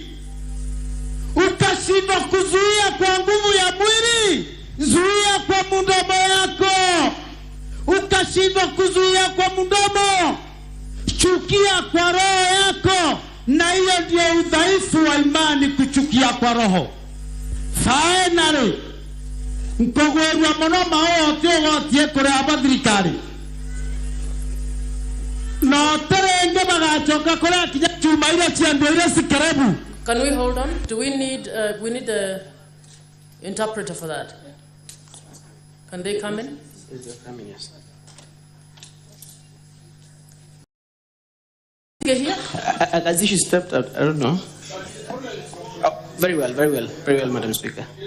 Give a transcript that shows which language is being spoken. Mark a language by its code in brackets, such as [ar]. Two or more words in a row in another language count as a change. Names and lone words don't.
[sw] Ukashindwa kuzuia kwa nguvu ya mwili, zuia kwa mdomo yako. Ukashindwa kuzuia kwa mdomo, chukia kwa roho yako, na hiyo ndio udhaifu wa imani, kuchukia kwa roho. [en] Finally, [mer] mkogwerwa muno maote gotie kure abathirikari no terenge bagachoka kure kinya chuma ile chiando ile sikerebu. [en] Can we hold on? Do we need the interpreter for that? Can they come in? They're coming, yes. Here? As if she stepped out, I don't know. Oh, very well, Madam Speaker.